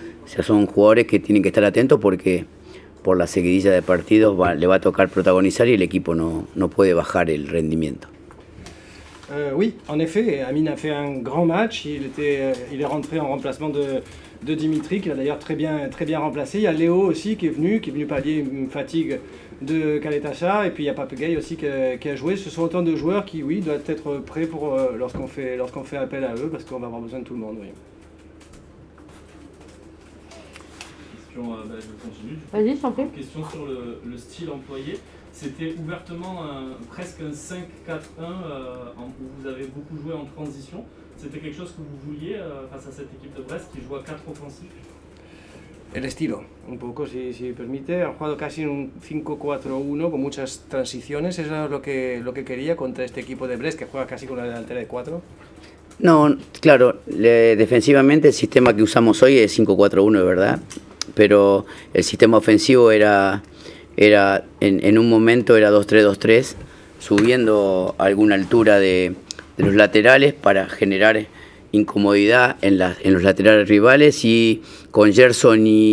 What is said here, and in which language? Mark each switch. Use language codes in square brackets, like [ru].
[es] O sea, son jugadores que tienen que estar atentos porque por la seguidilla de partidos le va a tocar protagonizar y el equipo no puede bajar el rendimiento. [fr] Oui, en effet, Amin a fait un grand match. Il est rentré en remplacement de Dimitri, qu'il a d'ailleurs très bien remplacé. Il y a Léo aussi qui est venu pallier une fatigue de Caleta-Car. Et puis il y a Pape Gueye aussi qui a joué. Ce sont autant de joueurs qui, oui, doivent être prêts pour lorsqu'on fait appel à eux, parce qu'on va avoir besoin de tout le monde. Oui. Je continue. Vas-y, je t'en prie. Question sur le style employé. C'était ouvertement presque un 5-4-1 où vous avez beaucoup joué en transition. C'était quelque chose que vous vouliez face à cette équipe de Brest qui joue à 4 offensifs? [es] El estilo, un poco, si permite, han jugado casi en un 5-4-1 con muchas transiciones. ¿Eso es lo que quería contra este equipo de Brest que juega casi con la delantera de 4? No, claro, defensivamente el sistema que usamos hoy es 5-4-1, de verdad, pero el sistema ofensivo era en un momento era 2-3-2-3, subiendo a alguna altura de los laterales para generar incomodidad en los laterales rivales, y con Gerson